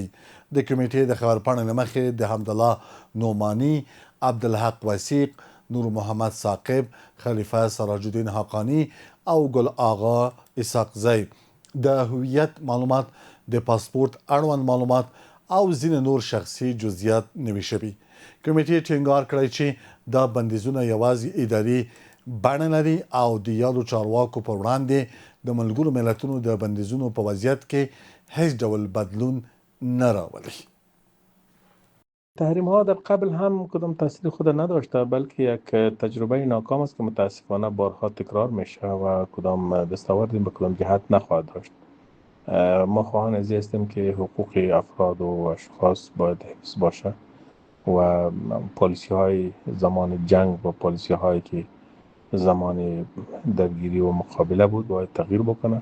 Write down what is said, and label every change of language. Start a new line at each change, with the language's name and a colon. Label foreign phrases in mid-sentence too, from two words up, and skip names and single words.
Pashto: د کمیټې د خبرپاڼې له مخې د حمدالله نعماني، عبدالحق وثیق، نور محمد ثاقب، خلیفه سراج الدین حقانی او ګل آغا اسحاقزی د هویت معلومات، د پاسپورت اړوند معلومات او ځینې نور شخصي جزئیات نوي شوي. کمیټې ټینګار کړی چې دا بندیزونه یوازې اداري بڼه لري او د یادو چارواکو پر وړاندې د ملګرو ملتونو د بندیزونو په وضعیت کې هیڅ ډول بدلون نه راولي.
Persian: تحریم ها در قبل هم کدام تاثیر خود نداشته بلکه یک تجربه ناکام است که متاسفانه بارها تکرار میشه و کدام دستاوردی به کدام جهت نخواهد داشت. ما خواهان از این هستیم که حقوق افراد و اشخاص باید حفظ باشه و پالیسی های زمان جنگ و پالیسی هایی که زمان درگیری و مقابله بود باید تغییر بکنه.